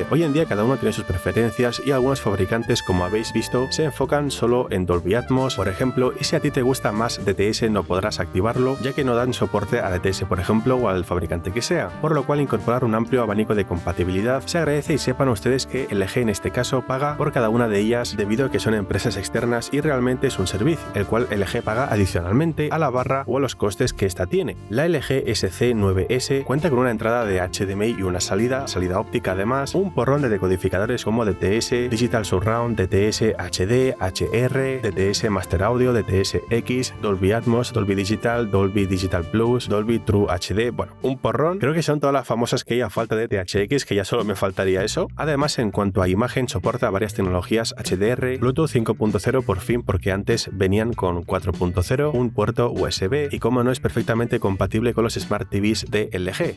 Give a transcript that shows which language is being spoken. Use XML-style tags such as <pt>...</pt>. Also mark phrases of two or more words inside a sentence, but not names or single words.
<es>Hoy en día cada uno tiene sus preferencias y algunos fabricantes, como habéis visto, se enfocan solo en Dolby Atmos, por ejemplo, y si a ti te gusta más DTS no podrás activarlo, ya que no dan soporte a DTS, por ejemplo, o al fabricante que sea, por lo cual incorporar un amplio abanico de compatibilidad se agradece y sepan ustedes que LG en este caso paga por cada una de ellas debido a que son empresas externas y realmente es un servicio, el cual LG paga adicionalmente a la barra o a los costes que esta tiene. La LG SC9S cuenta con una entrada de HDMI y una salida óptica, además un porrón de decodificadores como DTS, Digital Surround, DTS HD, HR, DTS Master Audio, DTS X, Dolby Atmos, Dolby Digital, Dolby Digital Plus, Dolby True HD, bueno, un porrón. Creo que son todas las famosas que hay a falta de THX, que ya solo me faltaría eso. Además, en cuanto a imagen, soporta varias tecnologías HDR, Bluetooth 5.0 por fin, porque antes venían con 4.0, un puerto USB y como no es perfectamente compatible con los Smart TVs de LG.</es>